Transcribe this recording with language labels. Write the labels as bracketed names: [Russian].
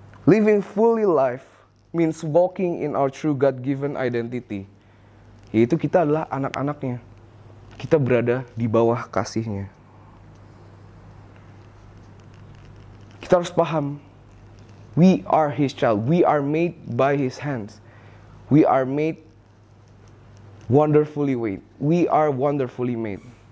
[English] Living fully life means walking in our true God-given identity. [Indonesian] Yaitu kita adalah anak-anaknya. Kita berada di bawah kasih-Nya. Kita harus paham, [English] we are His child, we are made by His hands. We are made wonderfully made. We are wonderfully made.